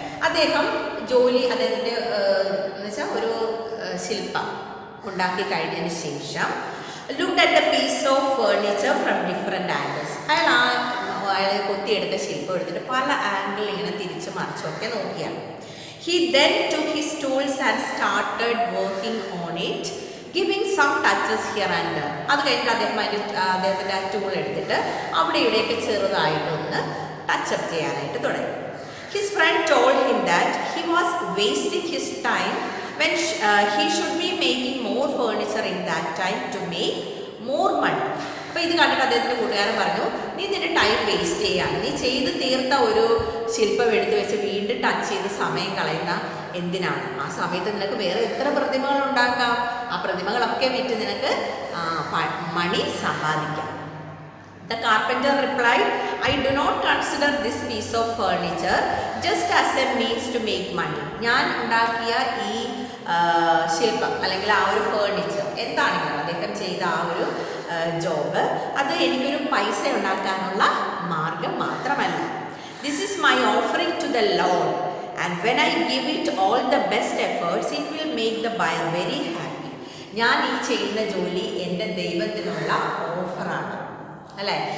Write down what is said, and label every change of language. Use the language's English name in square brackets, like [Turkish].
[Malayalam] അദ്ദേഹം അദ്ദേഹത്തിൻ്റെ എന്ന് വെച്ചാൽ ഒരു ശില്പം ഉണ്ടാക്കി കഴിഞ്ഞതിന് ശേഷം [English] Looked at the piece of furniture from different angles. [Malayalam] അയാൾ കൊത്തിയെടുത്ത ശില്പം എടുത്തിട്ട് പല ആംഗിളിൽ ഇങ്ങനെ തിരിച്ചു മറിച്ചൊക്കെ നോക്കിയാണ്. [English] He then took his tools and started working on it, giving some touches here and there. [Malayalam] അത് കഴിഞ്ഞിട്ട് അദ്ദേഹത്തിൻ്റെ ആ ടൂൾ എടുത്തിട്ട് അവിടെ ഇവിടെയൊക്കെ ചെറുതായിട്ടൊന്ന് ടച്ചപ്പ് ചെയ്യാനായിട്ട് തുടങ്ങി. [English] His friend told him that he was wasting his time when he should be making more furniture in that time to make more money. [Malayalam] അപ്പോൾ ഇത് കണ്ടിട്ട് അദ്ദേഹത്തിൻ്റെ കൂട്ടുകാരൻ പറഞ്ഞു, നീ നിന്റെ ടൈം വേസ്റ്റ് ചെയ്യുകയാണ്, നീ ചെയ്ത് തീർത്ത ഒരു ശില്പം എടുത്ത് വെച്ച് വീണ്ടും ടച്ച് ചെയ്ത് സമയം കളയുന്ന എന്തിനാണ്? ആ സമയത്ത് നിനക്ക് വേറെ എത്ര പ്രതിമകൾ ഉണ്ടാക്കാം, ആ പ്രതിമകളൊക്കെ വിറ്റ് നിനക്ക് മണി സമ്പാദിക്കാം. [English] The carpenter replied, I do not consider this piece of furniture just as a means to make money. [Malayalam] ഞാൻ ഉണ്ടാക്കിയ ഈ ശില്പം അല്ലെങ്കിൽ ആ ഒരു ഫേർണിച്ചർ എന്താണെങ്കിലും അദ്ദേഹം ചെയ്ത ആ ഒരു ജോബ് അത് എനിക്കൊരു പൈസ ഉണ്ടാക്കാനുള്ള മാർഗം മാത്രമല്ല. [English] This is my offering to the Lord, and when I give it all the best efforts, it will make the buyer very happy. [Malayalam] ഞാൻ ഈ ചെയ്യുന്ന ജോലി എൻ്റെ ദൈവത്തിനുള്ള ഓഫറാണ് അല്ലേ.